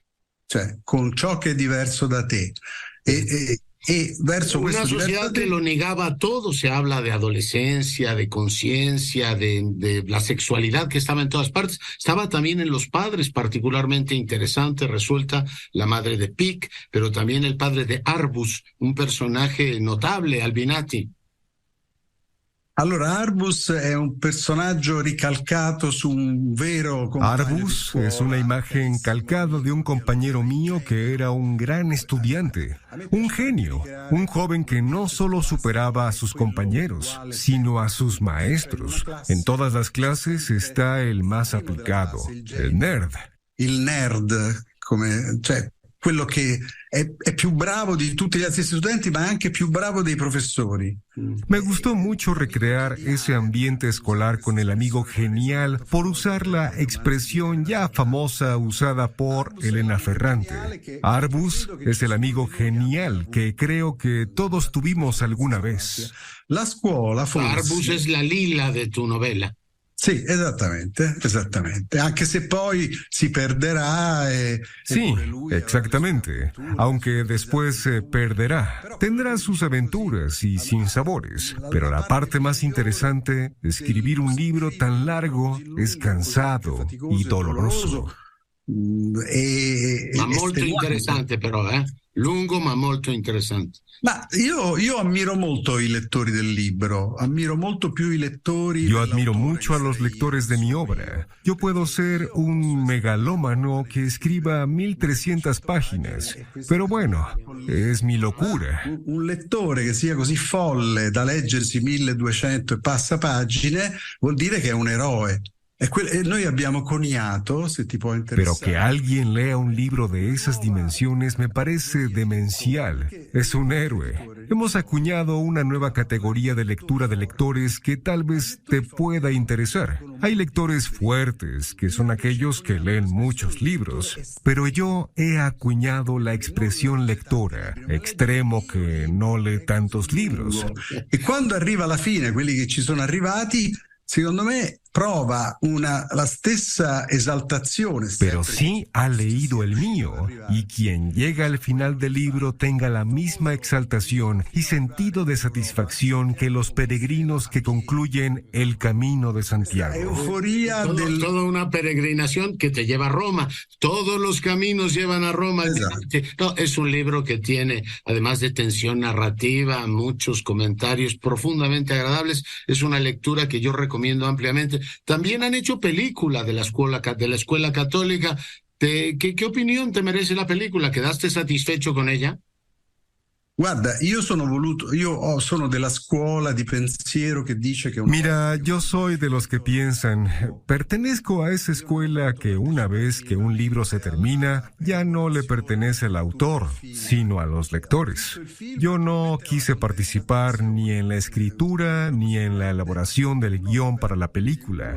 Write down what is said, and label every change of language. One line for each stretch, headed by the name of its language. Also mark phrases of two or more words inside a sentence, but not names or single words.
Italian: Cioè, con ciò che è diverso da te. Verso
Spanish: una sociedad que lo negaba todo. Se habla de adolescencia, de conciencia, de la sexualidad que estaba en todas partes. Estaba también en los padres, particularmente interesante. Resulta la madre de Pic, pero también el padre de Arbus, un personaje notable, Albinati.
Italian: Allora, Arbus è un personaggio ricalcato su un vero compagno.
Spanish: Arbus es una imagen calcada de un compañero mío que era un gran estudiante, un genio, un joven que no solo superaba a sus compañeros, sino a sus maestros. En todas las clases está el más aplicado, el nerd.
Italian: Il nerd, cioè quello che è più bravo di tutti gli altri studenti, ma è anche più bravo dei professori.
Spanish: Me gustó mucho recrear ese ambiente escolar con el amigo genial, por usar la expresión ya famosa usada por Elena Ferrante. Arbus es el amigo genial que creo que todos tuvimos alguna vez.
Italian: La scuola, forse...
Spanish: Arbus es la Lila de tu novela.
Italian: Sì, esattamente, anche se poi si perderá.
Spanish: Sí, exactamente, aunque después se perderá. Tendrá sus aventuras y sinsabores, pero la parte más interesante, escribir un libro tan largo, es cansado y doloroso.
Italian: Ma molto interessante però, lungo ma molto interessante. Ma io ammiro molto i lettori del libro, ammiro molto più i lettori.
Spanish: Yo admiro mucho a los lectores de mi obra. Yo puedo ser un megalómano que escriba 1300 páginas, pero bueno, es mi locura.
Italian: Un lettore che sia così folle da leggersi 1200 e passa pagine vuol dire che è un eroe. Noi abbiamo coniato, se ti può interessare.
Spanish: Pero que alguien lea un libro de esas dimensiones me parece demencial. Es un héroe. Hemos acuñado una nueva categoría de lectura de lectores que tal vez te pueda interesar. Hay lectores fuertes, que son aquellos que leen muchos libros, pero yo he acuñado la expresión lectora, extremo que no lee tantos libros.
Italian: E quando arriva alla fine, quelli che ci sono arrivati, secondo me prova la stessa esaltazione.
Spanish: Pero sí ha leído el mío, y quien llega al final del libro tenga la misma exaltación y sentido de satisfacción que los peregrinos que concluyen el camino de Santiago. Euforia Toda una peregrinación que te lleva a Roma. Todos los caminos llevan a Roma. No, es un libro que tiene, además de tensión narrativa, muchos comentarios profundamente agradables. Es una lectura que yo recomiendo ampliamente. También han hecho película de la escuela católica. ¿Qué opinión te merece la película? ¿Quedaste satisfecho con ella?
Italian: Guarda, io sono della scuola di pensiero che dice che...
Spanish: Mira, yo soy de los que piensan, pertenezco a esa escuela que una vez que un libro se termina, ya no le pertenece al autor, sino a los lectores. Yo no quise participar ni en la escritura ni en la elaboración del guión para la película.